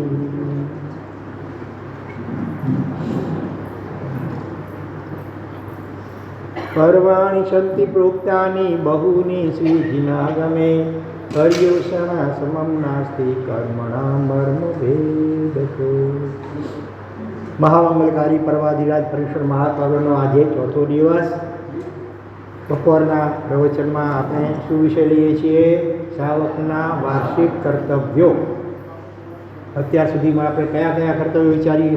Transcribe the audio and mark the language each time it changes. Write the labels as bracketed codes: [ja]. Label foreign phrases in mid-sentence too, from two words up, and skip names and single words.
[sa] पर्वाणि सन्ति प्रोक्तानि बहूनि श्रीजिनागमे पर्युषणा समं नास्ति कर्मणां मर्मभेदको। [gu] મહામંગલકારી પર્વાધિરાજ પરેશ્વર મહાપર્વનો આજે ચોથો દિવસ। બપોરના પ્રવચનમાં આપણે શું વિષય લઈએ છીએ? શ્રાવકના વાર્ષિક કર્તવ્યો। અત્યાર સુધીમાં આપણે કયા કયા કર્તવ્યો વિચારી?